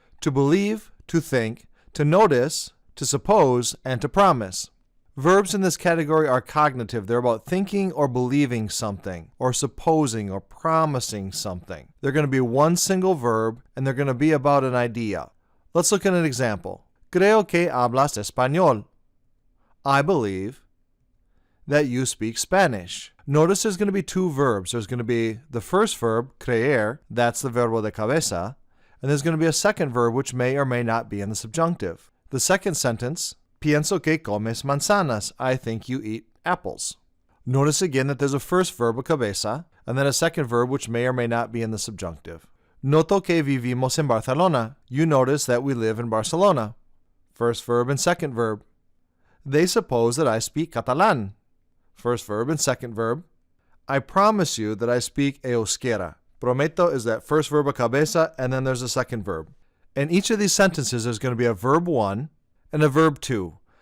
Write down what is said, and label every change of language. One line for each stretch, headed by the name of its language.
English: To believe, to think, to notice, to suppose, and to promise. Verbs in this category are cognitive. They're about thinking or believing something, or supposing or promising something. They're going to be one single verb, and they're going to be about an idea. Let's look at an example.
Spanish: Creo que hablas español.
English: I believe that you speak Spanish. Notice there's going to be two verbs. There's going to be the first verb, creer, that's the
Spanish: verbo de cabeza,
English: and there's going to be a second verb which may or may not be in the subjunctive. The second sentence,
Spanish: pienso que comes manzanas.
English: I think you eat apples. Notice again that there's a first verb, cabeza, and then a second verb which may or may not be in the subjunctive.
Spanish: Noto que vivimos en Barcelona.
English: You notice that we live in Barcelona. First verb and second verb. They suppose that I speak Catalan. First verb and second verb. I promise you that I speak euskera. Prometo is that first verb, cabeza, and then there's a second verb. In each of these sentences, there's going to be a verb 1 and a verb 2.